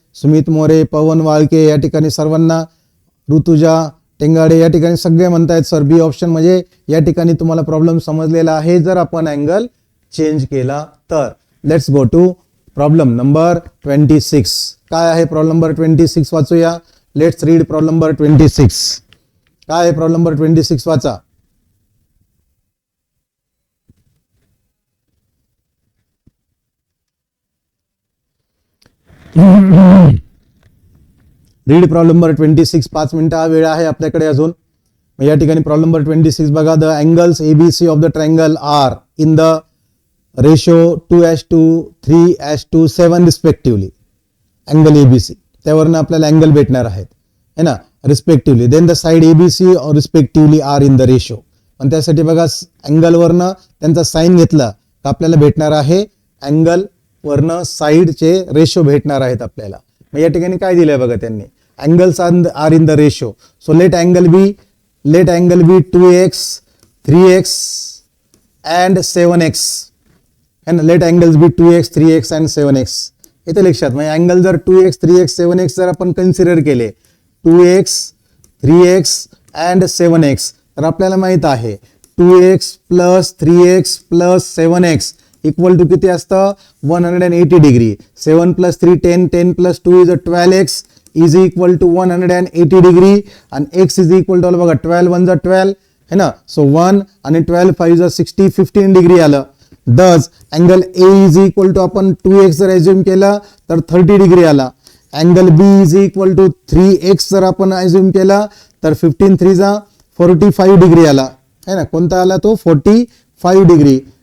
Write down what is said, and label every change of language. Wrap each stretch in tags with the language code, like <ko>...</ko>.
<mr>सुमित मोरे, पवन वाळके या ठिकाणी सर्वांना, ऋतुजा टेंगाडे या ठिकाणी सगळे म्हणतायत सर बी ऑप्शन. म्हणजे या ठिकाणी तुम्हाला प्रॉब्लेम समजलेला आहे जर आपण अँगल चेंज केला तर.</mr> <en>Let's go to problem number 26.</en> <mr>काय आहे problem number 26 वाचूया.</mr> <en>Let's read problem number 26.</en> <mr>काय आहे प्रॉब्लेम नंबर 26 वाचा.</mr> <en>Read problem number 26.</en> <mr>5 मिनिटं हा वेळ आहे आपल्याकडे अजून. या ठिकाणी प्रॉब्लेम नंबर 26 बघा.</mr> <en>The angles ABC of the triangle are in the ratio 2:2, 3:7 respectively.</en> <mr>Angle ABC त्यावरनं आपल्याला अँगल भेटणार आहेत है ना respectively.</mr> <en>Then the side ABC और respectively are in the ratio.</en> <mr>पण त्यासाठी बघा अँगलवरनं त्यांचा साइन घेतला तर आपल्याला भेटणार आहे अँगल वरनं साइडचे रेशो भेटणार आहेत आपल्याला. मग या ठिकाणी काय दिलंय बघा त्यांनी,</mr> <en>Angles are in the ratio. So let angle B 2x, 3x and 7x. and let angles be 2x, 3x and 7x.</en> <mr>इथे लक्षात म्हणजे अँगल जर 2x, 3x, 7x जर आपण कन्सिडर केले 2x, 3x and 7x तर आपल्याला माहित आहे</mr> <en>2x plus 3x plus 7x equal to</en> <mr>किती असतं 180 degree.</mr> <en>7 plus 3 10, 10 plus 2 is 12x is equal to 180 degree आणि x is equal to बघा 12 1 12 है ना.</en> <mr>सो 1 आणि 12 5 60 15 डिग्री आलं.</mr> <en>thus angle A is equal to</en> <mr>आपण 2x जर एज्युम केला तर 30 डिग्री आला.</mr> <en>angle B is equal to 3x</en> <mr>जर आपण एज्युम केला तर 15 3 45 डिग्री आला है ना. कोणता आला तो 45 डिग्री.</mr>